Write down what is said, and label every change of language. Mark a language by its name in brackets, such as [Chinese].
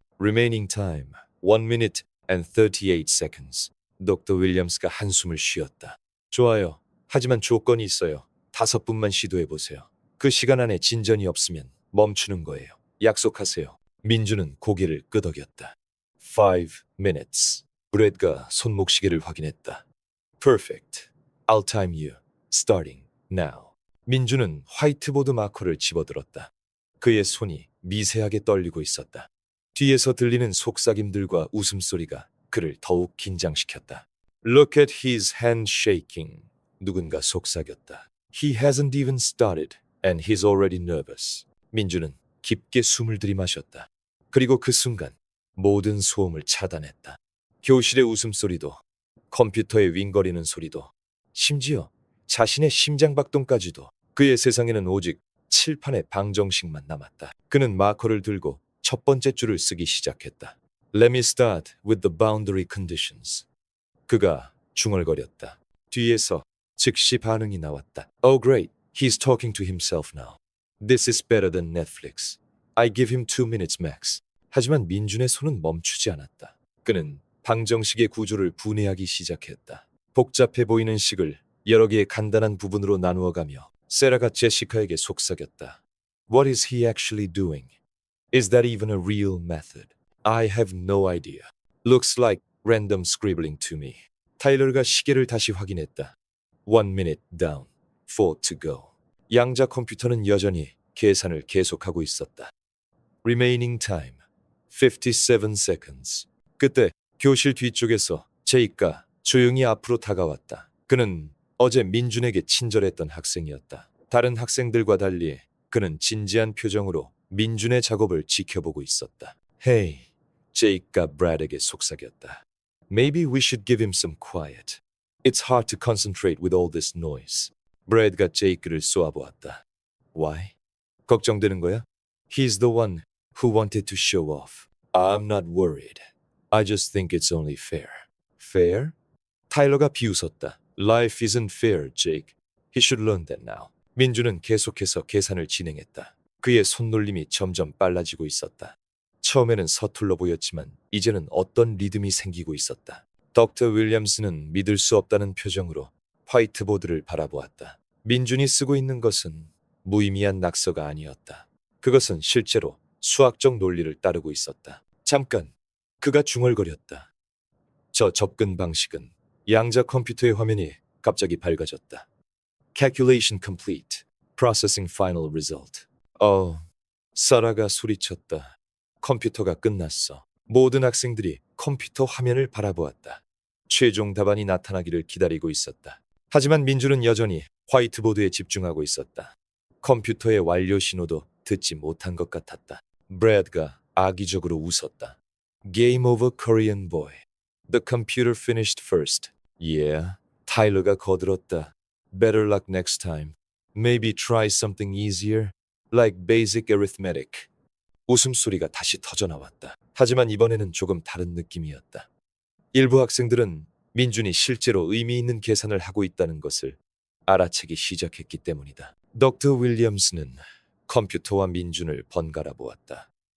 [English] Remaining time 1 minute and 38 seconds. [Korean] 덕터 윌리엄스가 한숨을 쉬었다. 좋아요. 하지만 조건이 있어요. 5분만 시도해 보세요. 그 시간 안에 진전이 없으면 멈추는 거예요. 약속하세요. 민주는 고개를 끄덕였다. [English] 5 minutes. [Korean] 브래드가 손목시계를 확인했다. [English] Perfect. I'll time you. Starting now. [Korean] 민주는 화이트보드 마커를 집어들었다. 그의 손이 미세하게 떨리고 있었다. 뒤에서 들리는 속삭임들과 웃음소리가 그를 더욱 긴장시켰다. [English] Look at his hand shaking. [Korean] 누군가 속삭였다. [English] He hasn't even started and he's already nervous. [Korean] 민주는 깊게 숨을 들이마셨다. 그리고 그 순간 모든 소음을 차단했다. 교실의 웃음소리도, 컴퓨터의 윙거리는 소리도, 심지어 자신의 심장박동까지도. 그의 세상에는 오직 칠판의 방정식만 남았다. 그는 마커를 들고 첫 번째 줄을 쓰기 시작했다. [English] Let me start with the boundary conditions. [Korean] 그가 중얼거렸다. 뒤에서 즉시 반응이 나왔다. [English] Oh great, he's talking to himself now. This is better than Netflix. I give him 2 minutes max. [Korean] 하지만 민준의 손은 멈추지 않았다. 그는 방정식의 구조를 분해하기 시작했다. 복잡해 보이는 식을 여러 개의 간단한 부분으로 나누어가며 세라가 제시카에게 속삭였다. [English] What is he actually doing? Is that even a real method? I have no idea. Looks like random scribbling to me. [Korean] 타일러가 시계를 다시 확인했다. [English] 1 minute down, 4 to go. [Korean] 양자 컴퓨터는 여전히 계산을 계속하고 있었다. [English] Remaining time, 57 seconds. [Korean] 그때 교실 뒤쪽에서 제이가 조용히 앞으로 다가왔다. 그는 어제 민준에게 친절했던 학생이었다. 다른 학생들과 달리 그는 진지한 표정으로 민준의 작업을 지켜보고 있었다. [English] Hey, [Korean] 제이가 브래드에게 속삭였다. [English] Maybe we should give him some quiet. It's hard to concentrate with all this noise. [Korean] 브래드가 제이크를 쏘아보았다. [English] Why? [Korean] 걱정되는 거야? [English] He's the one who wanted to show off. I'm not worried. I just think it's only fair. Fair? [Korean] 타일러가 비웃었다. [English] Life isn't fair, Jake. He should learn that now. [Korean] 민주는 계속해서 계산을 진행했다. 그의 손놀림이 점점 빨라지고 있었다. 처음에는 서툴러 보였지만 이제는 어떤 리듬이 생기고 있었다. 덕터 윌리엄스는 믿을 수 없다는 표정으로 화이트보드를 바라보았다. 민준이 쓰고 있는 것은 무의미한 낙서가 아니었다. 그것은 실제로 수학적 논리를 따르고 있었다. 잠깐, 그가 중얼거렸다. 저 접근 방식은 양자 컴퓨터의 화면이 갑자기 밝아졌다. [English] Calculation complete. Processing final result. [Korean] 사라가 소리쳤다. 컴퓨터가 끝났어. 모든 학생들이 컴퓨터 화면을 바라보았다. 최종 답안이 나타나기를 기다리고 있었다. 하지만 민주는 여전히 화이트보드에 집중하고 있었다. 컴퓨터의 완료 신호도 듣지 못한 것 같았다. 브래드가 악의적으로 웃었다. [English] Game over, Korean boy. The computer finished first. Yeah. [Korean] 타일러가 거들었다. [English] Better luck next time. Maybe try something easier, like basic arithmetic. [Korean] 웃음소리가 다시 터져나왔다. 하지만 이번에는 조금 다른 느낌이었다. 일부 학생들은 민준이 실제로 의미 있는 계산을 하고 있다는 것을 알아채기 시작했기 때문이다. 덕터 윌리엄스는 컴퓨터와 민준을 번갈아 보았다.